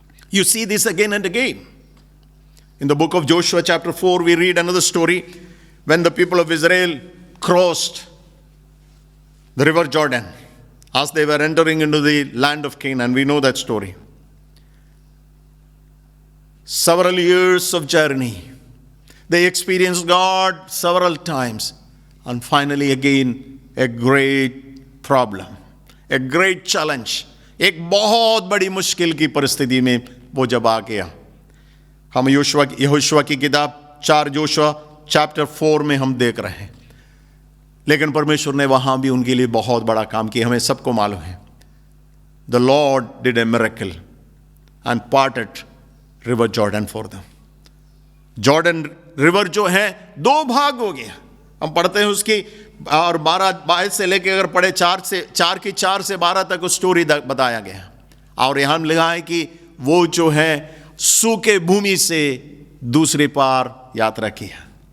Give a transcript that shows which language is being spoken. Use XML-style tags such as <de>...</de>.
<en>You see this again and again. In the book of Joshua chapter 4, we read another story when the people of Israel crossed the river Jordan as they were entering into the land of Canaan. We know that story. Several years of journey. They experienced God several times. And finally again, a great problem, a great challenge.</en> <hi>एक बहुत बड़ी मुश्किल की परिस्थिति में वो जब आ गया. हम यहोशुआ की किताब 4 जोशुआ चैप्टर 4 में हम देख रहे हैं. लेकिन परमेश्वर ने वहां भी उनके लिए बहुत बड़ा काम किया. हमें सबको मालूम है.</hi> <en>The Lord did a miracle and parted river Jordan for them.</en> <hi>Jordan river जो है 2 भाग हो गया. हम पढ़ते हैं उसकी, और 12 से लेके अगर पढ़े 4 की 4 से 12 तक उस स्टोरी बताया गया. और यहां लिखा है कि वो जो है सूखे भूमि से दूसरे पार यात्रा किया.</hi>